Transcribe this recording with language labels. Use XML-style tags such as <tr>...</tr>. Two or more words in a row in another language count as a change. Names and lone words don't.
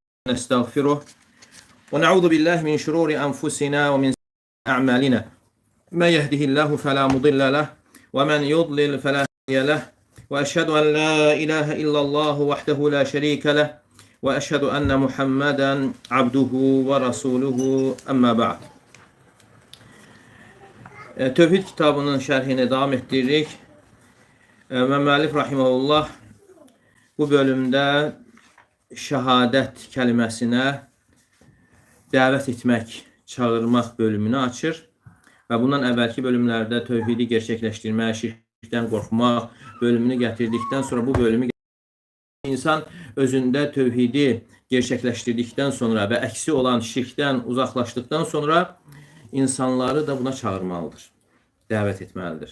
<ar>نستغفره ونعوذ بالله من شرور أنفسنا ومن أعمالنا ما يهده الله فلا مضل له ومن يضلل فلا هادي له وأشهد أن لا إله إلا الله وحده لا شريك له وأشهد أن محمدا عبده ورسوله أما بعد.</ar> <az>Tövhid kitabının şərhini davam etdiririk. Müəllif rahimehullah bu bölümdə şəhadət kəlməsinə dəvət etmək, çağırmaq bölümünü açır və bundan əvvəlki bölümlərdə tövhidi gerçəkləşdirmək, şirkdən qorxmaq bölümünü gətirdikdən sonra bu bölümü insan özündə tövhidi gerçəkləşdirdikdən sonra və əksi olan şirkdən uzaqlaşdıkdan sonra insanları da buna çağırmalıdır, dəvət etməlidir.</az>